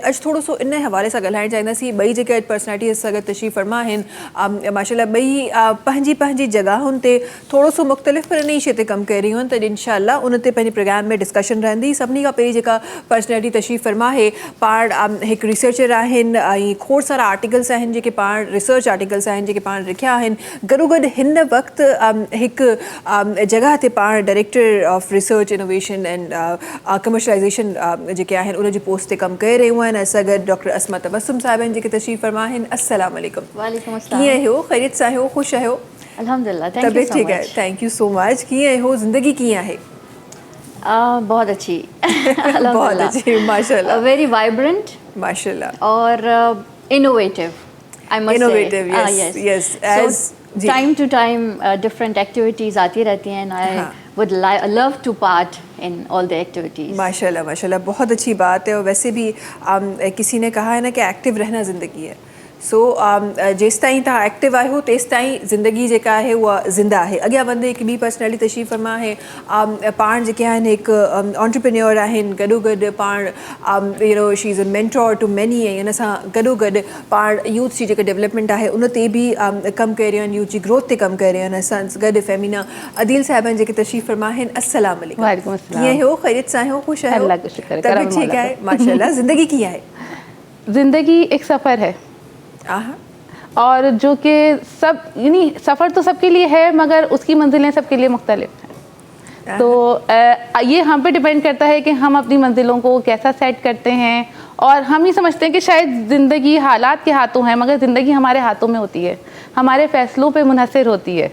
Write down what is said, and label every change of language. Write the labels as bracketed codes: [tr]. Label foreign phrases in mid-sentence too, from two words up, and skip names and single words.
[sd] अॼु थोरो सो इन हवाले सां ॻाल्हाइणु चाहींदासीं। ॿई जेके अॼु पर्सनैलिटी सां गॾु तशरीफ़ फरमा आहिनि, माशाल्लाह ॿई पंहिंजी पंहिंजी जॻहुनि ते थोरो सो मुख़्तलिफ़ पर इन शइ ते कमु करे रहियूं आहिनि। त इंशाअल्लाह उन ते पंहिंजे प्रोग्राम में डिस्कशन रहंदी। सभिनी खां पहिरीं जेका पर्सनैलिटी तशरीफ़ फरमा आहे, पाण हिकु रिसर्चर आहिनि ऐं खोड़ सारा आर्टिकल्स आहिनि जेके पाण [en] रिसर्च आर्टिकल्स [sd] आहिनि जेके पाण लिखिया आहिनि। गॾोगॾु हिन वक़्तु हिकु जॻह ते पाण [en] director of research innovation and commercialization [sd] जेके आहिनि उन जी पोस्ट ते कमु करे रहियूं आहिनि। असां गॾु डॉक्टर अस्मा तबस्सुम साहिब आहिनि जेके तशरीफ़ फरमा आहिनि। [ar] السلام علیکم. وعلیکم السلام. [sd] कीअं आहियो? ख़ैरियत सां आहियो? ख़ुशि आहियो? अल्हम्दुलिल्लाह, [ur] طبیعت ٹھیک ہے? [en] thank you so much. [sd] कीअं आहियो? ज़िंदगी कीअं आहे? [ur] بہت اچھی بہت اچھی، ماشاءاللہ. [en] very vibrant [ur] माशाल्लाह [en] اور innovative. I must Innovative, yes, yes. As time to time different activities [ur] آتی رہتی ہیں. [en] I would love to part in all the activities. [ur] ماشاءاللہ ماشاءاللہ، بہت اچھی بات ہے. اور ویسے بھی کسی نے کہا ہے نا کہ ایکٹو رہنا زندگی ہے, [sd] सो जेस ताईं तव्हां एक्टिव आहियो तेस ताईं ज़िंदगी जेका आहे उहा ज़िंदा आहे. अॻियां वधंदे हिकु ॿी पर्सनैलिटी तशरीफ़ फरमा आहे. पाण जेके आहिनि हिकु ऑन्टरप्रेन्योर आहिनि, गॾोगॾु पाण [en] she is a mentor to many, [sd] ऐं हिन सां गॾोगॾु पाण यूथ जी जेका डेवलपमेंट आहे उन ते बि कमु करे रहिया आहिनि, यूथ जी ग्रोथ ते कमु करे रहिया आहिनि. असां गॾु फेमिना अदील साहिबनि जेके तशरीफ़ फरमा आहिनि. [ar] السلام علیکم. وعلیکم السلام. [sd] कीअं हो? ख़ैरियत सां हो? ख़ुशि आहियो? [ur] अल्लाह کا شکر ہے, तबीयत करम ठीक मौला ہے ماشاءاللہ. [sd] ज़िंदगी कीअं आहे? [ur] زندگی ایک سفر ہے आहा. اور جو کہ سب یعنی سفر تو سب کے لیے ہے مگر اس کی منزلیں سب کے لیے مختلف ہیں. تو یہ ہم پہ ڈیپینڈ کرتا ہے کہ ہم اپنی منزلوں کو کیسا سیٹ کرتے ہیں. اور ہم ہی سمجھتے ہیں کہ شاید زندگی حالات کے ہاتھوں ہے مگر زندگی ہمارے ہاتھوں میں ہوتی ہے، ہمارے فیصلوں پہ منحصر ہوتی ہے.